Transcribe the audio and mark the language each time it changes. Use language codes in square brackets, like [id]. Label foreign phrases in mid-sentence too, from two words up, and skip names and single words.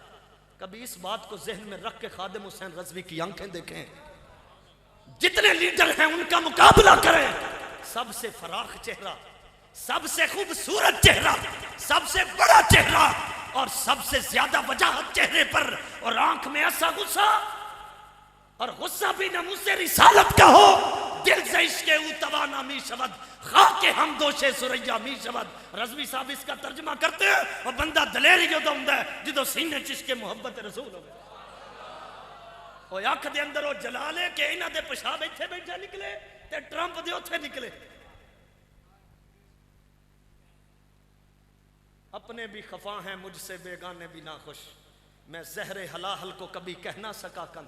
[ur] کبھی اس بات کو ذہن میں رکھ کے خادم حسین رضوی کی آنکھیں دیکھیں، جتنے لیڈر ہیں ان کا مقابلہ کریں، سب سے فراخ چہرہ، سب سے خوبصورت چہرہ، سب سے بڑا چہرہ اور سب سے زیادہ وجاہت چہرے پر، اور آنکھ میں ایسا غصہ، اور غصہ بھی ناموس رسالت کا ہو، [fa] دل سے عشق او توانا می شود، خاک ہم دوش سریا می شود۔ [ur] رضوی صاحب اس کا ترجمہ کرتے ہیں اور [pa] بندہ دلیری جو دمدا ہے جدو سینے چشک محبت رسول ہوئے، اور آنکھ دے اندر وہ جلالے کہ انہاں دے پیشاب ایتھے بیٹھے نکلے تے ٹرمپ دے اوتھے نکلے۔ [ur] اپنے بھی خفا ہیں مجھ سے بیگانے بھی ناخوش، میں زہر حلاحل کو کبھی کہہ نہ سکا کن۔